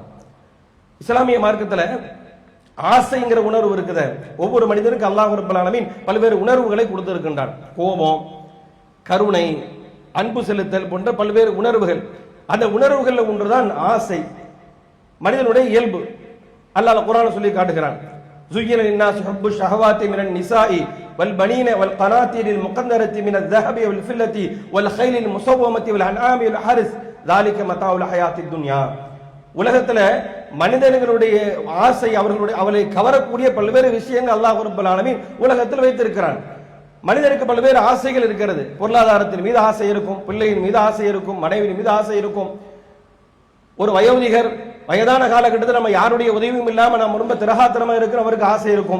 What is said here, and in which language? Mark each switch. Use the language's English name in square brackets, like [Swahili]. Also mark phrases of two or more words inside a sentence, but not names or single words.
[Tamil] இஸ்லாமிய மார்க்கத்தில் ஆசைங்கிற உணர்வு இருக்குது. ஒவ்வொரு மனிதனுக்கு [Arabic] الله رب العالمين [Tamil] பல்வேறு உணர்வுகளை கொடுத்திருக்கின்றான். கோபம், கருணை, அன்பு செலுத்தல் போன்ற பல்வேறு உணர்வுகள். அந்த உணர்வுகள் ஒன்றுதான் ஆசை, மனிதனுடைய இயல்பு. அல்லாஹ் குர்ஆன்ல சொல்லி காட்டுகிறான், [Arabic] زُيِّنَ لِلنَّاسِ حُبُّ الشَّهَوَاتِ مِنَ النِّسَاءِ وَالْبَنِينَ وَالْقَنَاطِيرِ الْمُقَنطَرَةِ مِنَ الذَّهَبِ وَالْفِضَّةِ وَالْخَيْلِ الْمُسَوَّمَةِ وَالْأَنْعَامِ وَالْحَرْثِ ذَلِكَ مَتَاعُ الْحَيَاةِ الدُّنْيَا. [Tamil] உலகத்துல மனிதர்களுடைய ஆசை, அவளை கவரக்கூடிய பல்வேறு விஷயங்கள் [Arabic] الله رب العالمين [Tamil] உலகத்தில் வைத்திருக்கிறான். மனிதனுக்கு பல்வேறு ஆசைகள் இருக்கிறது. பொருளாதாரத்தின் மீது ஆசை இருக்கும், பிள்ளையின் மீது ஆசை இருக்கும், மனைவியின் மீது ஆசை இருக்கும். ஒரு வயோதிகர் வயதான காலகட்டத்தில் நம்ம யாருடைய உதவியும் இல்லாம நம்ம ரொம்ப திரகாத்திரமா இருக்கிற அவருக்கு ஆசை இருக்கும்.